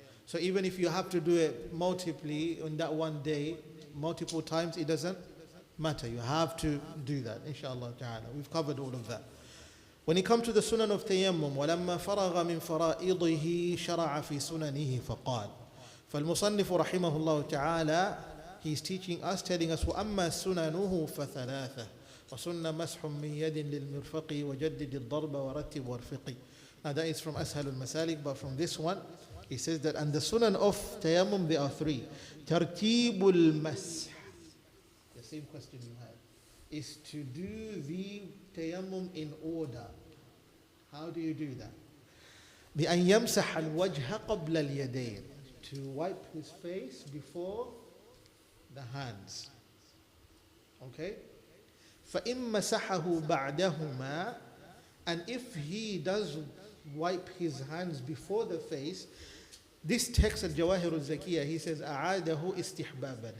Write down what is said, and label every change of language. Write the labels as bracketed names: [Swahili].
[English] So even if you have to do it multiply in that one day, multiple times, it doesn't matter. You have to do that, inshallah ta'ala. We've covered all of that. When it comes to the sunan of tayammum, [Arabic] وَلَمَّا فَرَغَ مِنْ فَرَائِضِهِ شَرَعَ فِي سُنَنِهِ فَقَالَ. فالمصنف رحمه الله تعالى, [English] he's teaching us, telling us, [Arabic] وَأَمَّا سُنَنُهُ فَثَلَاثَةٌ وَسُنَّ مَسْحٌ مِنْ يَدٍ لِلْمِرْفَقِ وَجَدِّدِ الضَّرْبَ وَرَتِّبْ وَارْفِقِ. [English] Now that is from Ashal al-Masalik, but from this one, he says that, and the sunan of tayammum, there are three. Tartibul mash. The same question you had. Is to do the tayammum in order. How do you do that? [Arabic] بأن يمسح الوجه قبل اليدين. [English] To wipe his face before the hands. [Arabic] Okay? فإن مسحه بعدهما. [English] And if he does wipe his hands before the face, this text al-Jawahir al-Zakiyah, he says [Arabic] أعاده استحبابا.